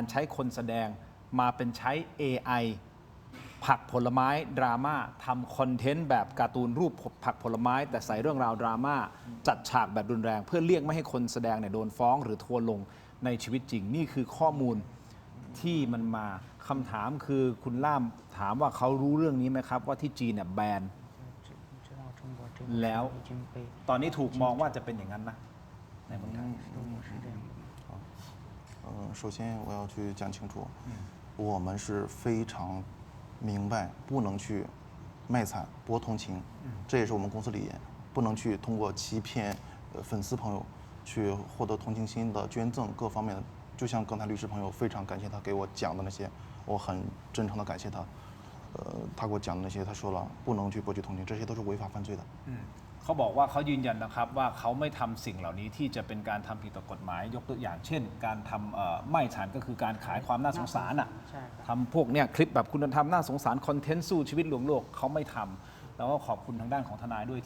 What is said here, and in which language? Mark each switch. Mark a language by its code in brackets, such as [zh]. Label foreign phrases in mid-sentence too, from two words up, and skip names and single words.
[th] ใช้คนแสดงมาเป็นใช้ AI ผักผลไม้ดราม่าทำคอนเทนต์แบบการ์ตูนรูปผักผลไม้แต่ใส่เรื่องราวดราม่าจัดฉากแบบรุนแรงเพื่อเลี่ยงไม่ให้คนแสดงเนี่ยโดนฟ้องหรือทัวร์ลงในชีวิตจริงนี่คือข้อมูลที่มันมาคำถามคือคุณล่ามถามว่าเขารู้เรื่องนี้ไหมครับว่าที่จีนเนี่ยแบนแล้วตอนนี้ถูกมองว่าจะเป็นอย่างนั้นนะในเมืองไทย [zh] 首先我要去讲清楚， 我们是非常明白不能去卖惨博同情，这也是我们公司理念，不能去通过欺骗粉丝朋友去获得同情心的捐赠各方面的。就像刚才律师朋友非常感谢他给我讲的那些，我很真诚的感谢他。他给我讲的那些，他说了不能去博取同情，这些都是违法犯罪的。 [th] เขาบอกว่าเขายืนยันนะครับว่าเขาไม่ทำสิ่งเหล่านี้ที่จะเป็นการทำผิดต่อกฎหมายยกตัวอย่างเช่น การทำไม่ฉันก็คือการขายความน่าสงสารอ่ะ ใช่ครับ ทำพวกเนี้ยคลิปแบบคุณธรรมน่าสงสารคอนเทนต์สู้ชีวิตลวงโลกเขาไม่ทำแล้วก็ขอบคุณทางด้านของทนายด้วยที่